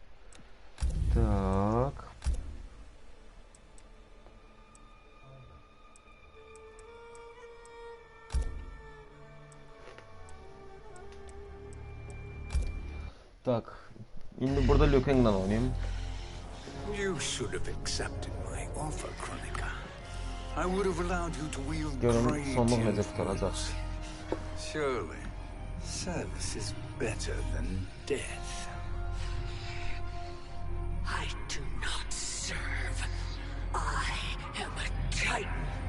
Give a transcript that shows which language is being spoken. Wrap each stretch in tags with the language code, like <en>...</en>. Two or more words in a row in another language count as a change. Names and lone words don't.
<ru>Так. Так.</ru> <az>İndi burada Liu Kang'la oynayayım.</az> <en>You should have accepted my offer, Kronika. I would have allowed you to wield</en> <az>Görüm</az> <en>great</en> <az>sonluq necə tutaracaq.</az> <en>influence. Surely, service is better than death. I do not serve. I am a Titan.</en>